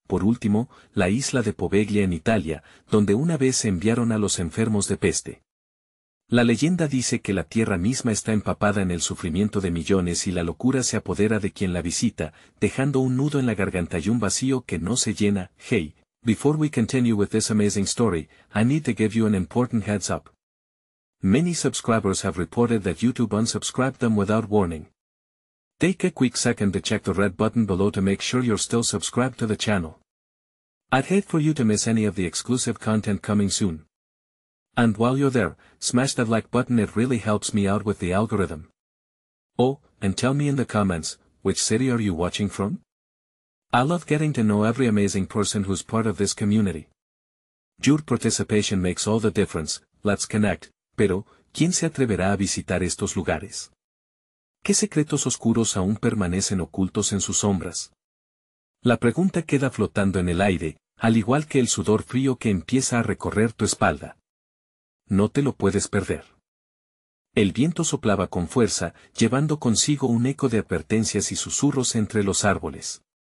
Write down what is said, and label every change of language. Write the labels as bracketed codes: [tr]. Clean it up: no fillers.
[es] Por último, la isla de Poveglia en Italia, donde una vez se enviaron a los enfermos de peste. La leyenda dice que la tierra misma está empapada en el sufrimiento de millones y la locura se apodera de quien la visita, dejando un nudo en la garganta y un vacío que no se llena. [en] Hey, before we continue with this amazing story, I need to give you an important heads up. Many subscribers have reported that YouTube unsubscribed them without warning. Take a quick second to check the red button below to make sure you're still subscribed to the channel. I'd hate for you to miss any of the exclusive content coming soon. And while you're there, smash that like button, it really helps me out with the algorithm. Oh, and tell me in the comments, which city are you watching from? I love getting to know every amazing person who's part of this community. Your participation makes all the difference. Let's connect. [es] Pero, ¿quién se atreverá a visitar estos lugares? ¿Qué secretos oscuros aún permanecen ocultos en sus sombras? La pregunta queda flotando en el aire, al igual que el sudor frío que empieza a recorrer tu espalda. No te lo puedes perder. El viento soplaba con fuerza, llevando consigo un eco de advertencias y susurros entre los árboles.